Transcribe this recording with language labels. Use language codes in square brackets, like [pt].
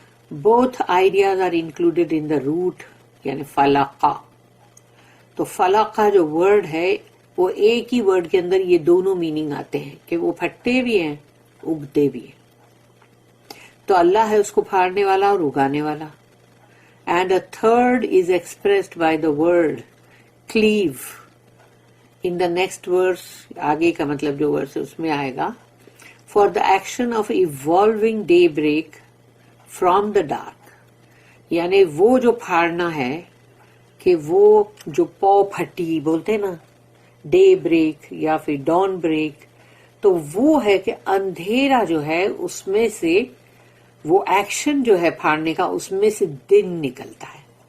[en] both ideas are included in the route, [ur] یعنی فلاقہ. تو فلاقہ جو ورڈ ہے وہ ایک ہی ورڈ کے اندر یہ دونوں میننگ آتے ہیں کہ وہ پھٹتے بھی ہیں اگتے بھی ہیں. تو اللہ ہے اس کو پھاڑنے والا اور اگانے والا. [en] And a third is expressed by the word clue in the next verse. [ur] آگے کا مطلب جو ورس ہے اس میں آئے گا [en] for the action of evolving day break from the dark, [ur] یعنی وہ جو پھاڑنا ہے کہ وہ جو پو پھٹی بولتے نا، ڈے بریک یا پھر ڈان بریک، تو وہ ہے کہ اندھیرا جو ہے اس میں سے وہ ایکشن جو ہے پھاڑنے کا، اس میں سے دن نکلتا ہے.